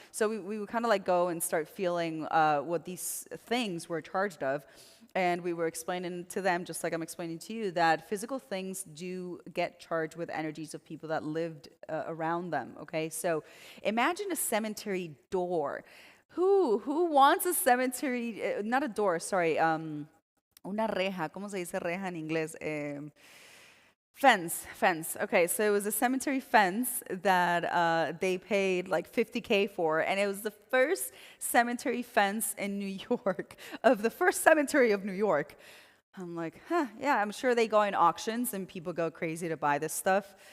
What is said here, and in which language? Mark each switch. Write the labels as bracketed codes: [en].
[en] So we would kind of like go and start feeling what these things were charged of. And we were explaining to them, just like I'm explaining to you, that physical things do get charged with energies of people that lived around them, okay? So imagine a cemetery door. Who wants a cemetery, not a door, sorry, [es] una reja, ¿cómo se dice reja en inglés? [en] Fence. Okay, so it was a cemetery fence that they paid like 50K for, and it was the first cemetery fence in New York, of the first cemetery of New York. I'm like, huh, yeah, I'm sure they go in auctions and people go crazy to buy this stuff.